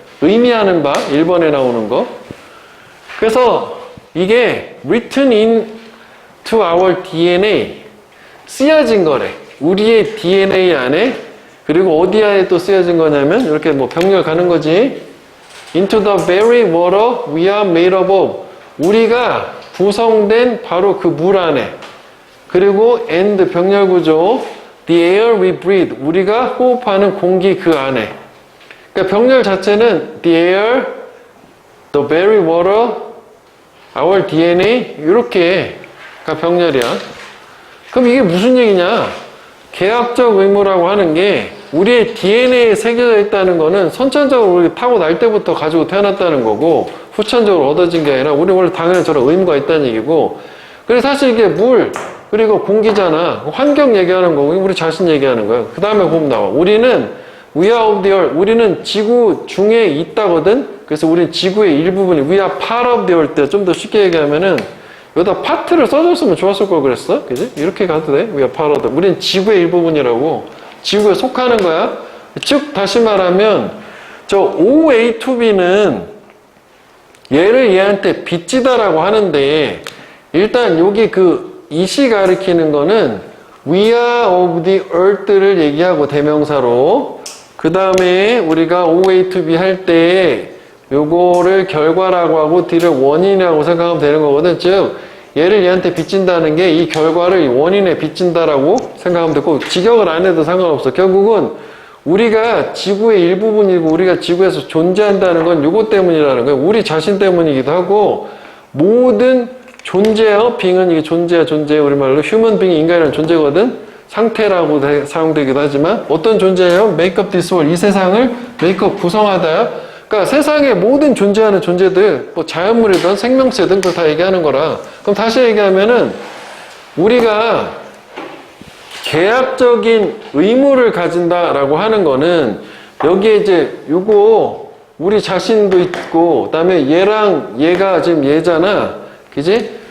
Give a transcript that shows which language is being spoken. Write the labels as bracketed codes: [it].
[ko] 의미하는 바 1번에 나오는 거. 그래서 이게 [en] written into our DNA [ko] 쓰여진 거래. 우리의 DNA 안에. 그리고 어디에 또 쓰여진 거냐면 이렇게 뭐 병렬 가는 거지. [en] into the very water we are made up of. [ko] 우리가 구성된 바로 그 물 안에. 그리고 [en] and [ko] 병렬 구조 [en] the air we breathe. [ko] 우리가 호흡하는 공기 그 안에. 그러니까 병렬 자체는 [en] the air, the very water, our DNA [ko] 이렇게가 병렬이야. 그럼 이게 무슨 얘기냐? 계약적 의무라고 하는 게 우리의 DNA에 새겨져 있다는 거는 선천적으로 우리 타고 날 때부터 가지고 태어났다는 거고 후천적으로 얻어진 게 아니라 우리 원래 당연히 저런 의무가 있다는 얘기고 그래서 사실 이게 물 그리고 공기잖아. 환경 얘기하는 거고 우리 자신 얘기하는 거야. 그 다음에 보면 나와. 우리는 [en] we are of the earth. [ko] 우리는 지구 중에 있다거든. [en] 그래서 [ko] 우리는 지구의 일부분이 [en] we are part of the earth. [ko] 좀 더 쉽게 얘기하면은 여기다 파트를 써줬으면 좋았을 걸 그랬어. 그지? 이렇게 가도 돼. [en] we are part of the earth. [ko] 우리는 지구의 일부분이라고. 지구에 속하는 거야. 즉 다시 말하면 저 OA2B는 얘를 얘한테 빚지다라고 하는데 일단 여기 이시 가리키는 거는 we are of the earth를 얘기하고 대명사로 그 다음에 우리가 OA2B 할 때 요거를 결과라고 하고 D를 원인이라고 생각하면 되는 거거든. 즉 얘를 얘한테 빚진다는 게 이 결과를 원인에 빚진다라고 생각하면 되고 직역을 안 해도 상관없어. 결국은 우리가 지구의 일부분이고 우리가 지구에서 존재한다는 건 요거 때문이라는 거예요. 우리 자신 때문이기도 하고 모든 존재요. 빙은 이게 존재야 존재. 우리말로 휴먼 빙이 인간이라는 존재거든. 상태라고 사용되기도 하지만 어떤 존재예요? [en] make up this world. [ko] 이 세상을 [en] make up [ko] 구성하다. 그러니까 세상에 모든 존재하는 존재들 뭐 자연물이든 생명체든 그걸 다 얘기하는 거라. 그럼 다시 얘기하면은 우리가 계약적인 의무를 가진다라고 하는 거는 여기에 이제 요거 우리 자신도 있고 그다음에 얘랑 얘가 지금 얘잖아. 그지?